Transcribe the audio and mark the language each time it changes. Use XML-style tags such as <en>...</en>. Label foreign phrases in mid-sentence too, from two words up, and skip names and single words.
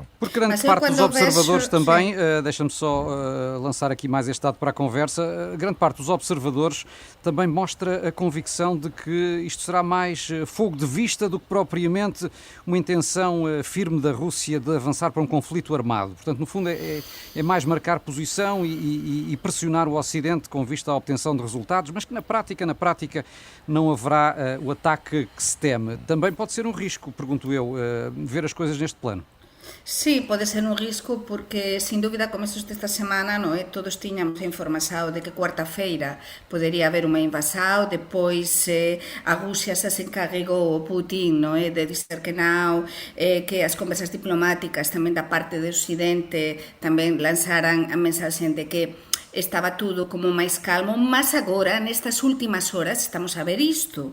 <pt>Por grande parte dos observadores também, deixa-me só lançar aqui mais este dado para a conversa, grande parte dos observadores também mostra a convicção de que isto será mais fogo de vista do que propriamente uma intenção firme da Rússia de avançar para um conflito armado. Portanto, no fundo é mais marcar posição e pressionar o Ocidente com vista à obtenção de resultados, mas que na prática não haverá o ataque que se teme. Também pode ser um risco, pergunto eu, ver as coisas neste plano.</pt> <gl>Sí, pode ser un risco porque, sin dúbida, a comezos desta semana, todos tiñamos a información de que cuarta-feira podería haber unha invasão, depois a Rusia se encarregou o Putin de dizer que non, que as conversas diplomáticas tamén da parte do Occidente tamén lanzaran a mensaxe de que estaba tudo como máis calmo, mas agora, nestas últimas horas, estamos a ver isto.</gl>